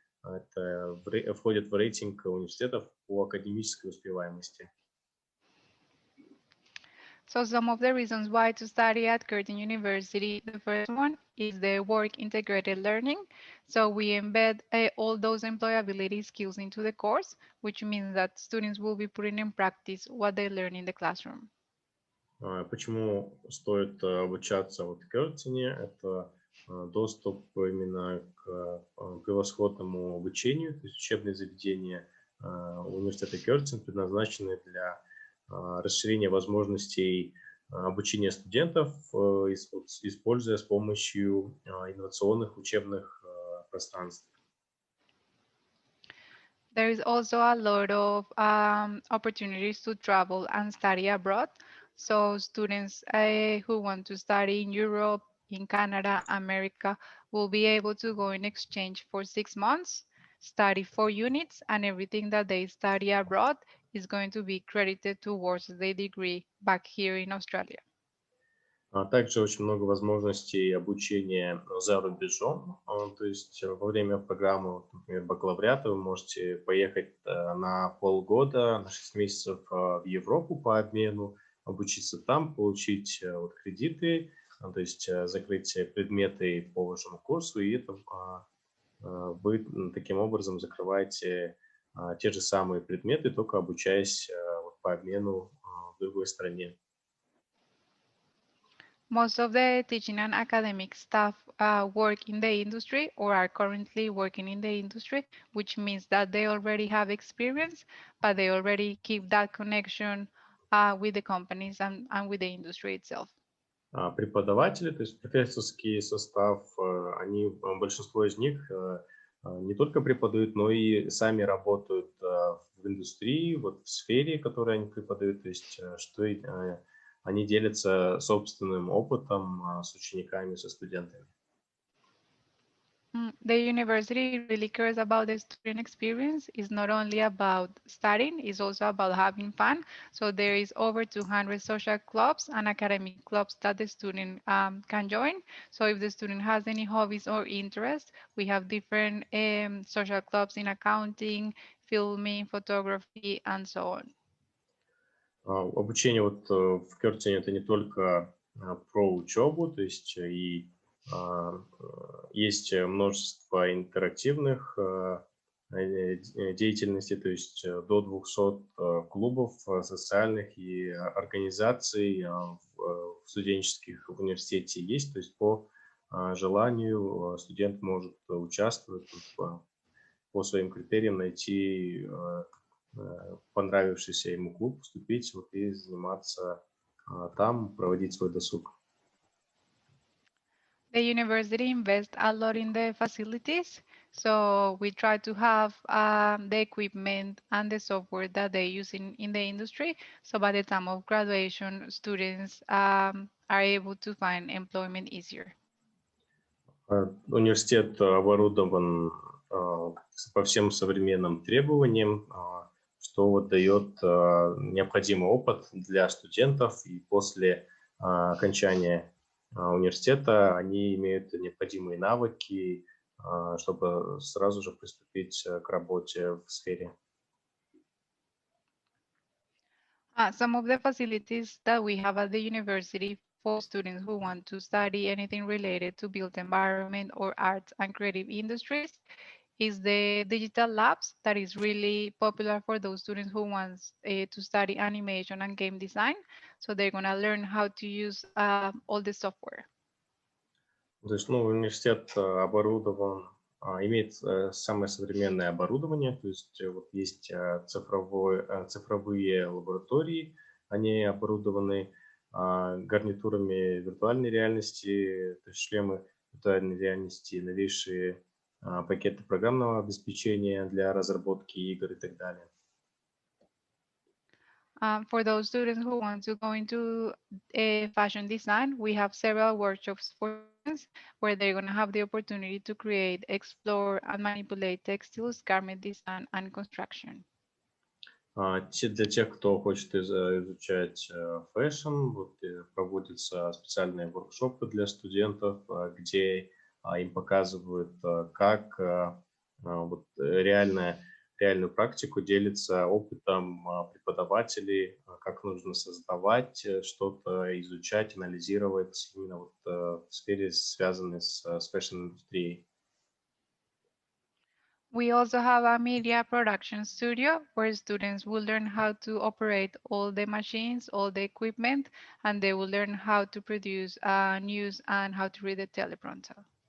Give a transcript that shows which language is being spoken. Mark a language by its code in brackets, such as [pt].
[ru] Это входит в рейтинг университетов по академической успеваемости. [en] So some of the reasons why to study at Curtin University, the first one is the work integrated learning. So we embed all those employability skills into the course, which means that students will be putting in practice what they learn in the classroom. [ru] Почему стоит обучаться в Кёртине? Это доступ именно к превосходному обучению, то есть учебные заведения университета Кёртин предназначены для расширения возможностей обучения студентов, используя с помощью инновационных учебных пространств. [en] There is also a lot of opportunities to travel and study abroad. So students who want to study in Europe, in Canada, America, will be able to go in exchange for 6 months, study 4 units, and everything that they study abroad is going to be credited towards the degree back here in Australia. [ru] Также очень много возможностей обучения за рубежом. То есть во время программы, например, бакалавриата вы можете поехать на полгода, на 6 месяцев в Европу по обмену, обучиться там, получить кредиты, то есть закрыть предметы по вашему курсу, и это вы таким образом закрываете те же самые предметы, только обучаясь по обмену в другой стране. [en] Most of the teaching and academic staff work in the industry or are currently working in the industry, which means that they already have experience, but they already keep that connection with the companies and with the industry itself. [ru] Преподаватели, то есть профессорский состав, большинство из них не только преподают, но и сами работают в индустрии, вот в сфере, которую они преподают, то есть что они делятся собственным опытом с учениками, со студентами. [en] The university really cares about the student experience. It's not only about studying, it's also about having fun. So there is over 200 social clubs and academic clubs that the student can join. So if the student has any hobbies or interests, we have different social clubs in accounting, filming, photography, and so on. [ru] Обучение вот в Кёртине это не только про учебу, то есть и есть множество интерактивных деятельностей, то есть до 200 клубов социальных и организаций в студенческих в университете есть, то есть по желанию студент может участвовать по своим критериям, найти понравившийся ему клуб, вступить и заниматься там, проводить свой досуг. [en] The university invests a lot in the facilities, so we try to have the equipment and the software that they use in the industry. So by the time of graduation, students are able to find employment easier. [ru] Университет оборудован по всем современным требованиям, что вот дает необходимый опыт для студентов, и после окончания университета они имеют необходимые навыки, чтобы сразу же приступить к работе в сфере. [en] Some of the facilities that we have at the university for students who want to study anything related to built environment or arts and creative industries is the digital labs that is really popular for those students who wants to study animation and game design. So they're gonna learn how to use all the software. [ru] То есть, ну, университет оборудован, имеет самое современное оборудование, то есть вот есть цифровые лаборатории, они оборудованы гарнитурами виртуальной реальности, то есть шлемы виртуальной реальности, новейшие пакеты программного обеспечения для разработки игр и так далее. [en] For those students who want to go into fashion design, we have several workshops for students where they're going to have the opportunity to create, explore, and manipulate textiles, garment design, and construction. [ru] Для тех, кто хочет изучать фэшн, вот, проводятся специальные воркшопы для студентов, где им показывают, как вот, реальную практику, делится опытом преподавателей, как нужно создавать что-то, изучать, анализировать именно вот в сфере, связанной с фэшн-индустрией. [en] We also have a media production studio where students will learn how to operate all the machines, all the equipment, and they will learn how to produce news and how to read the teleprompter.